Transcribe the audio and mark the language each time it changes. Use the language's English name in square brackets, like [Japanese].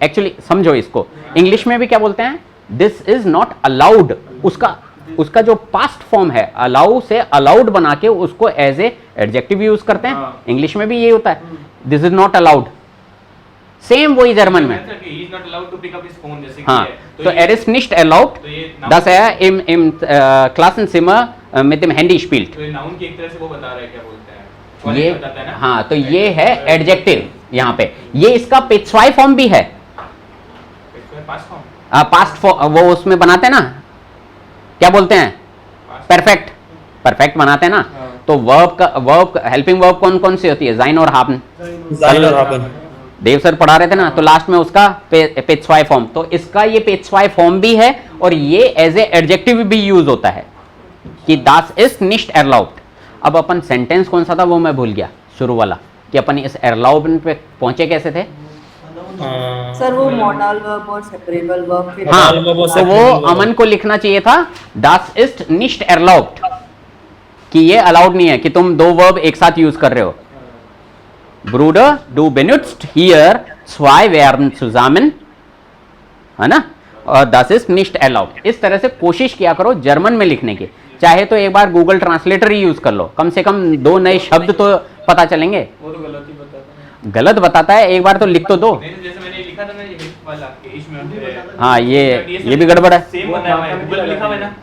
[Hindi] Actually समझो इसको, English में भी क्या बोलते हैं? [English] this is not allowed, [Hindi] उसका जो पास्ट फॉर्म है अलाउ से अलाउड बना के उसको एज ए एडजेक्टिव यूज करते हैं। इंग्लिश में भी ये होता है, this is not allowed, same वही जर्मन में। [English] He is not allowed to pick up his phone [Hindi] जैसे कि हाँ, है। तो ये- [German] er ist nicht erlaubt, [Hindi] तो ये [German] dass er im Klassenzimmer mit dem Handy spielt। [Hindi] तो ये नाउन की एक तरह से वो बता रहा है क्या बोलते हैं, ये बताता है ना। हाँ, तो ये है एडजेक्टिव यहाँ पे। ये इसका पेशवाई फॉर्म भी है, पास्ट फॉर्म, पास्ट वो उसमें बनाते हैं ना, क्या बोलते हैं, परफेक्ट, परफेक्ट बनाते हैं ना। हाँ। तो वर्ब हेल्पिंग वर्ब कौन कौन सी होती है, जाइन और हाबन। जाइन और हाबन। देव सर पढ़ा रहे थे ना, तो लास्ट में उसका पेशवाई फॉर्म, तो इसका ये पेशवाई फॉर्म भी है और ये एज ए एडजेक्टिव भी यूज होता है कि [German] दास इज निस्ट एरलाउब्ड। [Hindi] अब अपन सेंटेंस कौन सा था वो मैं भूल गया, शुरू वाला, कि अपन इस एरलाउब्ड पे पहुंचे कैसे थे। सर वो मॉडल वर्ब और सेपरेबल वर्ब के हाँ, [English] Modal verb और [Hindi] तो वो [English] separable verb। [Hindi] अमन को लिखना चाहिए था [German] दास इज निस्ट एरलाउब्ड, [Hindi] कि ये अलाउड नहीं है कि तुम दो वर्ब एक साथ यूज कर रहे हो। [German] Bruder, du benutzt hier zwei Verben zusammen, [Hindi] है ना, और [German] das ist nicht erlaubt। [Hindi] इस तरह से कोशिश किया करो जर्मन में लिखने की, चाहे तो एक बार गूगल ट्रांसलेटर ही यूज कर लो, कम से कम दो नए शब्द तो पता चलेंगे। वो तो गलत ही बताता है। गलत बताता है, एक बार तो लिख तो दो। नहीं तो जैसे मैंने लिखा था ना ये वाला कि इसमें हाँ, ये भी गड़बड़ है, सेम बनाया हुआ है, गूगल में लिखा हुआ है ना,